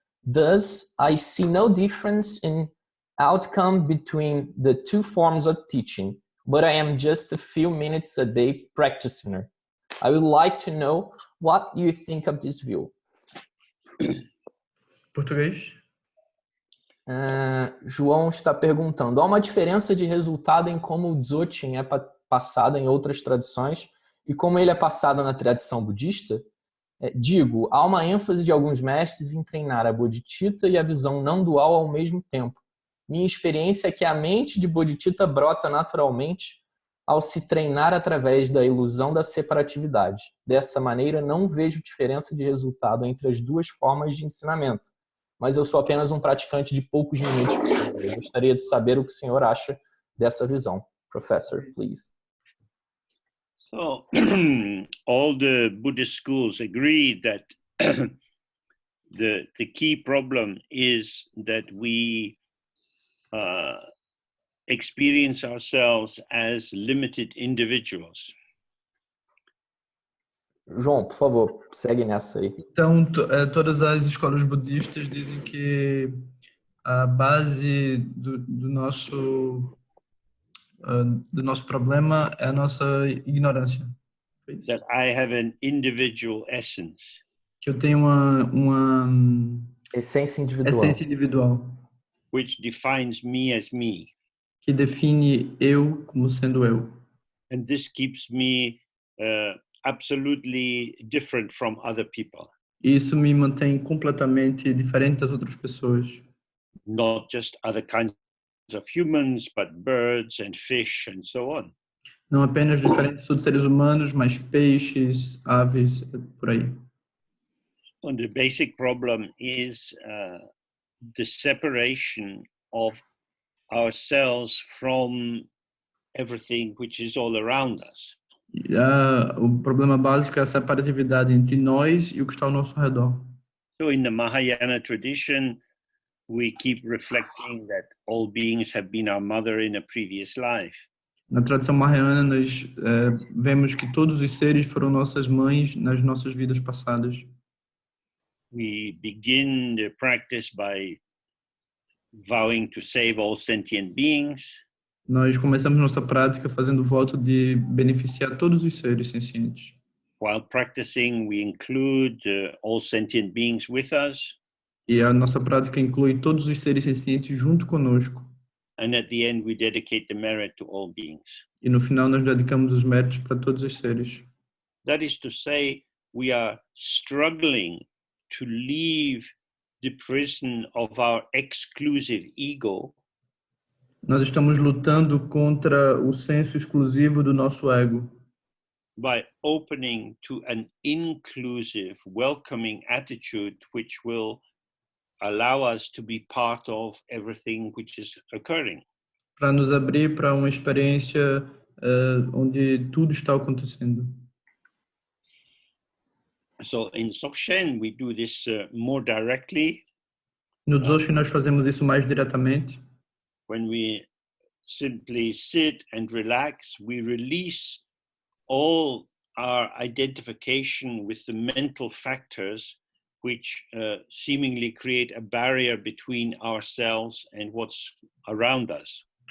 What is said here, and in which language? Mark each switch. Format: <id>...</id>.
<en>Thus, I see no difference in outcome between the two forms of teaching, but I am just a few minutes a day practitioner. I would like to know what you think of this view.</en> <pt>Português? João está perguntando, há uma diferença de resultado em como o Dzogchen é passado em outras tradições e como ele é passado na tradição budista? Digo, há uma ênfase de alguns mestres em treinar a bodhicitta e a visão não dual ao mesmo tempo. Minha experiência é que a mente de bodhicitta brota naturalmente ao se treinar através da ilusão da separatividade. Dessa maneira, não vejo diferença de resultado entre as duas formas de ensinamento, mas eu sou apenas um praticante de poucos minutos. Eu gostaria de saber o que o senhor acha dessa visão.</pt> <en>Professor, please. So, all the Buddhist schools agree that the key problem is that we experience ourselves as limited individuals.</en> <pt>João, por favor, segue nessa aí. Então, todas as escolas budistas dizem que a base do nosso problema é a nossa ignorância.</pt> <en>That I have an individual essence.</en> <pt>Que eu tenho uma Essência individual. essência individual.</pt> <en>Which defines me as me.</en> <pt>Que define eu como sendo eu.</pt> <en>And this keeps me absolutely different from other people.</en> <pt>Isso me mantém completamente diferente das outras pessoas.</pt> <en>Not just other kinds of humans, but birds and fish and so on.</en> <pt>Não apenas diferentes dos seres humanos, mas peixes, aves, por aí.</pt> <en>And the basic problem is the separation of ourselves from everything which is all around us.</en> <pt>O problema básico é a separatividade entre nós e o que está ao nosso redor.</pt> <en>So in the Mahayana tradition, we keep reflecting that all beings have been our mother in a previous life.</en> <pt>Na tradição mahayana, nós vemos que todos os seres foram nossas mães nas nossas vidas passadas.</pt> <en>We begin the practice by vowing to save all sentient beings.</en> <pt>Nós começamos nossa prática fazendo o voto de beneficiar todos os seres sencientes.</pt> <en>While practicing, we include all sentient beings with us.</en> <pt>E a nossa prática inclui todos os seres sencientes junto conosco.</pt> <en>And at the end, we dedicate the merit to all beings.</en> <pt>E no final nós dedicamos os méritos para todos os seres.</pt> <en>That is to say, we are struggling to leave the prison of our exclusive ego.</en> <pt>Nós estamos lutando contra o senso exclusivo do nosso ego.</pt> <en>By opening to an inclusive, welcoming attitude which will allow us to be part of everything which is occurring.</en> <pt>Para nos abrir para uma experiência onde tudo está acontecendo.</pt> <en>So in Dzogchen we do this more directly.</en> <pt>No Dzogchen nós fazemos isso mais diretamente.</pt> <en>When we simply sit and relax, we release all our identification with the mental factors which seemingly create a barrier between ourselves and what's around us.</en>